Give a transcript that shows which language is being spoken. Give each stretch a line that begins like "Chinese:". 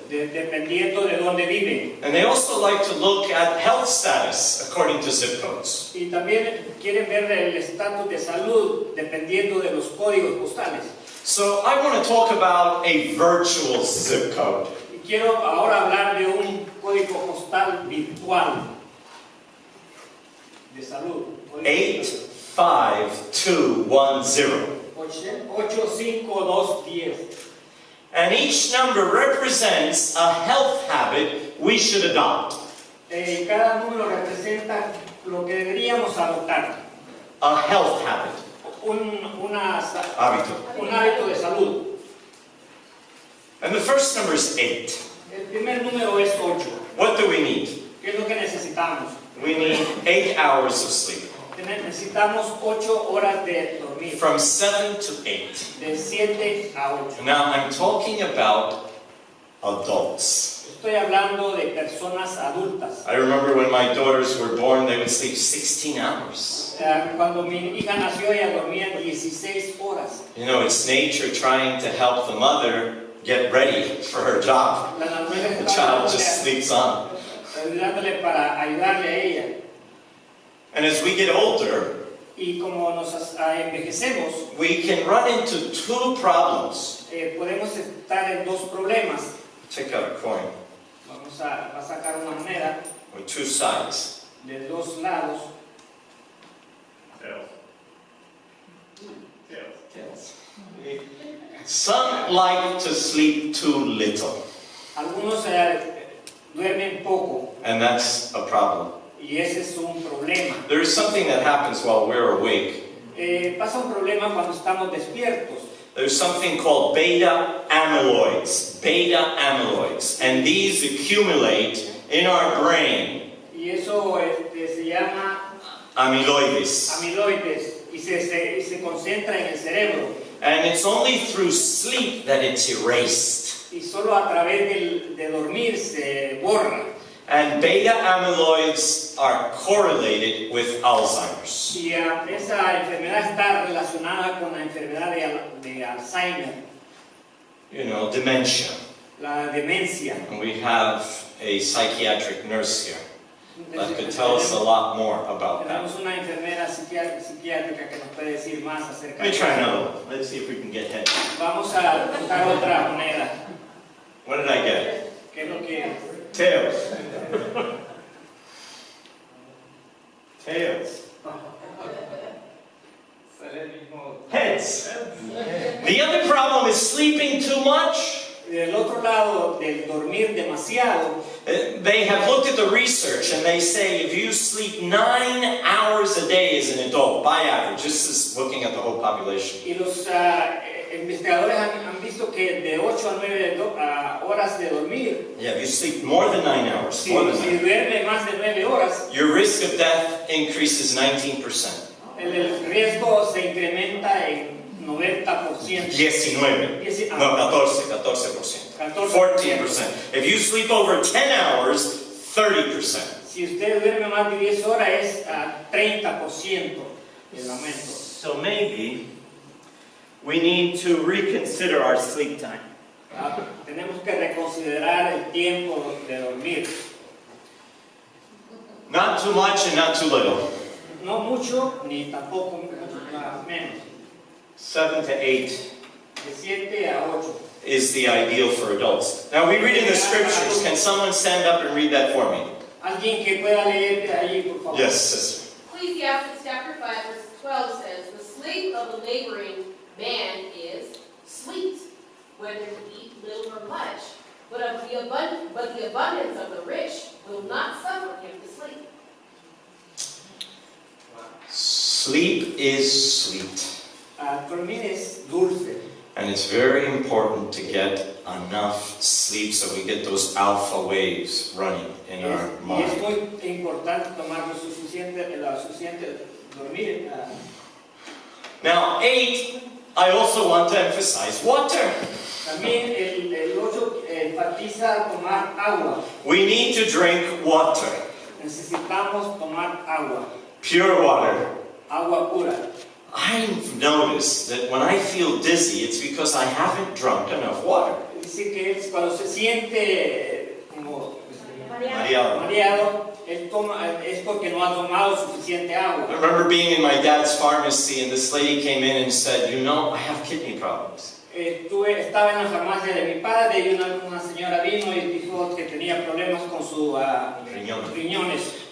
Spanish: Dependiendo de dónde viven.
English: And they also like to look at health status according to zip codes.
Spanish: Y también quieren ver el estatus de salud dependiendo de los códigos postales.
English: So I want to talk about a virtual zip code.
Spanish: Y quiero ahora hablar de un código postal virtual de salud.
English: 85210.
Spanish: 85210.
English: And each number represents a health habit we should adopt.
Spanish: Cada número representa lo que deberíamos adoptar.
English: A health habit.
Spanish: Un Hábito de salud.
English: And the first number is 8.
Spanish: El primer número es 8.
English: What do we need?
Spanish: ¿Qué es lo que necesitamos?
English: We need 8 hours of sleep.
Spanish: Necesitamos 8 horas de dormir.
English: From 7 to 8.
Spanish: De 7 a 8.
English: Now I'm talking about adults.
Spanish: Estoy hablando de personas adultas.
English: I remember when my daughters were born, they would sleep 16 hours.
Spanish: Cuando mi hija nació, ella dormía 16 horas.
English: You know, it's nature trying to help the mother get ready for her job. The child just sleeps on.
Spanish: Ayudándole para ayudarle a ella.
English: And as we get older,
Spanish: y como nos envejecemos,
English: we can run into 2 problems.
Spanish: Podemos estar en 2 problemas.
English: Take out a coin.
Spanish: Vamos a sacar una moneda.
English: With 2 sides.
Spanish: De 2 lados.
English: Tails. Some like to sleep too little.
Spanish: Algunos duermen poco.
English: And that's a problem.
Spanish: Y ese es un problema.
English: There is something that happens while we're awake.
Spanish: Pasa un problema cuando estamos despiertos.
English: There's something called beta amyloids. Beta amyloids. And these accumulate in our brain.
Spanish: Y eso se llama amyloides. Amiloides. Y se concentra en el cerebro.
English: And it's only through sleep that it's erased.
Spanish: Y solo a través de dormir se borra.
English: And beta amyloids are correlated with Alzheimer's.
Spanish: Y esa enfermedad está relacionada con la enfermedad de Alzheimer.
English: You know, dementia.
Spanish: La demencia.
English: And we have a psychiatric nurse here that could tell us a lot more about that.
Spanish: Tenemos una enfermera psiquiátrica que nos puede decir más acerca
English: Let me
Spanish: de
English: try
Spanish: eso.
English: another one. Let's see if we can get heads.
Spanish: Vamos a buscar otra moneda.
English: What did I get?
Spanish: ¿Qué es lo que
English: Tails. Tails. Heads. The other problem is sleeping too much.
Spanish: Del otro lado, del dormir demasiado,
English: They have looked at the research and they say if you sleep 9 hours a day as an adult, by average, this is looking at the whole population.
Spanish: y los investigadores han visto que de 8 a 9 horas de dormir,
English: Yeah, if you sleep more than 9 hours,
Spanish: si
English: more than that,
Spanish: duerme más de 9 horas,
English: your risk of death increases 19%.
Spanish: el riesgo se incrementa en 90%.
English: 19. No, 14%. 14%. If you sleep over 10 hours, 30%.
Spanish: Si usted duerme más de 10 horas es 30% el aumento.
English: So maybe we need to reconsider our sleep time.
Spanish: Tenemos que reconsiderar el tiempo de dormir.
English: Not too much and not too little.
Spanish: No mucho ni tampoco menos.
English: 7 to 8
Spanish: De 7 a 8.
English: is the ideal for adults. Now we read in the scriptures. Can someone stand up and read that for me?
Spanish: Alguien que pueda leer de allí, por favor.
English: Yes, sister. Ecclesiastes chapter 5 verse 12 says, "The sleep of the laboring man is sweet, whether he eat little or much, but the abundance of the rich will not suffer him to sleep." Sleep is sweet.
Spanish: Dormir es dulce.
English: And it's very important to get enough sleep so we get those alpha waves running in our
Spanish: Y es
English: mind.
Spanish: muy importante tomar lo suficiente dormir.
English: Now, 8, I also want to emphasize water.
Spanish: También el 8 enfatiza tomar agua.
English: We need to drink water,
Spanish: Necesitamos tomar agua,
English: pure water.
Spanish: agua pura.
English: I've noticed that when I feel dizzy, it's because I haven't drunk enough water.
Spanish: Dice que él, cuando se siente como Mareado. mareado, él es porque no ha tomado suficiente
English: I
Spanish: agua.
English: remember being in my dad's pharmacy and this lady came in and said, you know, I have kidney problems.
Spanish: Estaba en la farmacia de mi padre y una señora vino y dijo que tenía problemas con sus riñones.